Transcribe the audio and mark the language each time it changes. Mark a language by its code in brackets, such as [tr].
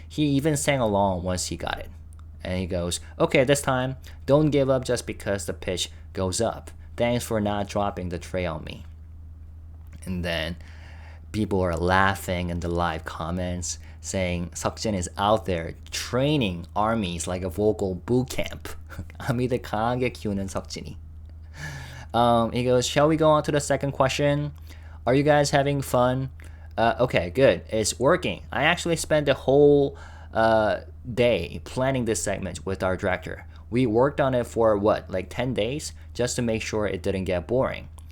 [en] He even sang along once he got it. And he goes, "Okay, this time, don't give up just because the pitch goes up. Thanks for not dropping the tray on me." And then people are laughing in the live comments, saying Seokjin is out there training ARMYs like a vocal boot camp. [ko] 아미들 강하게 키우는 석진이. [en] He goes, "Shall we go on to the second question? Are you guys having fun? Okay, good. It's working. I actually spent the whole day planning this segment with our director. We worked on it for what, like 10 days, just to make sure it didn't get boring.